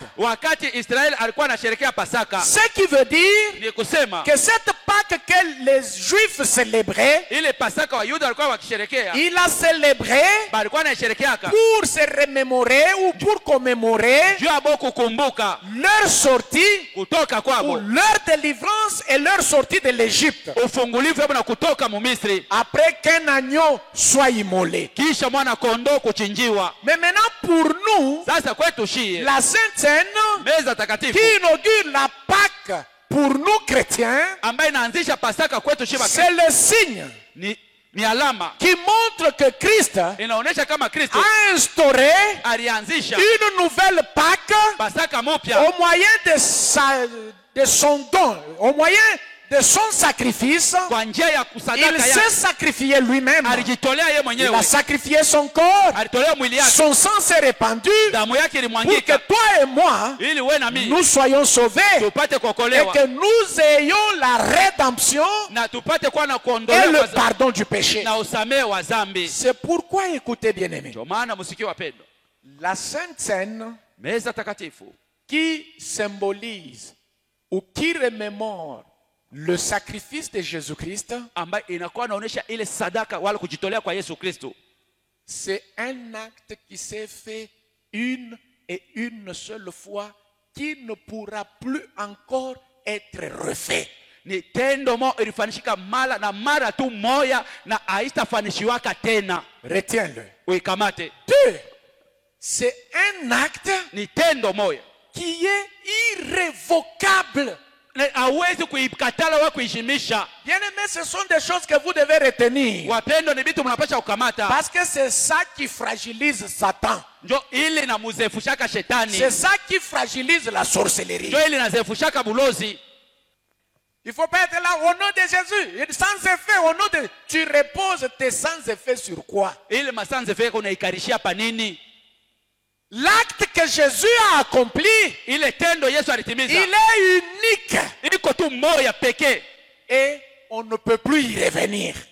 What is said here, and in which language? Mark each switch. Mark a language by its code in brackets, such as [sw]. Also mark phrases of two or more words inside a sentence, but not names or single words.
[sw] wakati Israeli alikuwa anasherehekea Pasaka. [fr] Ce qui veut dire [sw] Ni kusema [fr] que cette Pâque que les Juifs célébraient, [sw] ile Pasaka wa Yuda walikuwa wakisherehekea, [fr] il a célébré [sw] balikuwa anasherehekeaka [fr] pour se remémorer ou pour commémorer [sw] juu ya kukumbuka [fr] leur sortie [sw] kutoka [fr] ou [sw] kwabo, [fr] leur délivrance et leur sortie de l'Égypte. [sw] ufungulivu wao na kutoka mu Misri, [fr] Après qu'un agneau soit immolé. [sw] kisha mwana kondoo kuchinjiwa. [fr] Mais maintenant pour nous, [sw] Sasa kwetu shie [fr] la Sainte Seine [sw] meza takatifu [fr] qui inaugure la Pâque pour nous chrétiens, [sw] ambaye inaanzisha Pasaka kwetu shie [fr] c'est le signe [sw] ni alama [fr] qui montre que Christ [sw] inaonyesha kama Kristo [fr] a instauré [sw] alianzisha [fr] une nouvelle Pâque [sw] Pasaka mpya [fr] au moyen de son don, au moyen de son sacrifice. [sw] kwa njia ya [fr] Il [sw] kusadaka [fr] s'est [sw] yake. [fr] sacrifié lui-même. [sw] Alijitolea yeye [fr] Il [sw] mwenyewe, [fr] a sacrifié son corps. [sw] alitolea mwili yake, [fr] Son sang s'est répandu [sw] damu yake [fr] pour que [sw] ilimwangika [fr] toi et moi, [sw] ili wewe na mimi [fr] nous soyons sauvés [sw] tupate [fr] et [sw] kuokolewa [fr] que nous ayons la rédemption [sw] na tupate kuwa na [fr] et [sw] kuondolewa [fr] le pardon du péché. [sw] na usamehe wa dhambi. [fr] C'est pourquoi, écoutez bien aimés, [sw] Ndio maana msikio wapendwa, [fr] la Sainte Seine [sw] meza takatifu [fr] qui symbolise ou qui remémore le sacrifice de Jésus-Christ, [sw] ambayo inakuwa inaonyesha ile sadaka wala kujitolea kwa Yesu Kristo, [fr] c'est un acte qui s'est fait une et une seule fois, qui ne pourra plus encore être refait. [sw] ni tendo mo ilifanyika mara na mara tu moya na haitafanishiwaka tena. [fr] Retiens-le. [sw] Uikamate. [fr] Deux, c'est un acte [sw] Ni tendo moya [fr] qui est irrévocable. [sw] hawezi kuikatala wala kuishimisha. [fr] Bien aimé, ce sont des choses que vous devez retenir. [sw] Wapendwa, ni vitu mnapasha kukamata, [fr] Parce que c'est ça qui fragilise Satan. [sw] njo ile inamuzefushaka shetani, [fr] C'est ça qui fragilise la sorcellerie. [sw] njo ile inazefushaka bulozi. [fr] Il ne faut pas être là au nom de Jésus. Sans effet, au nom de... Tu reposes tes sans effet sur quoi? L'acte que Jésus a accompli, il est unique. Et on ne peut plus y revenir.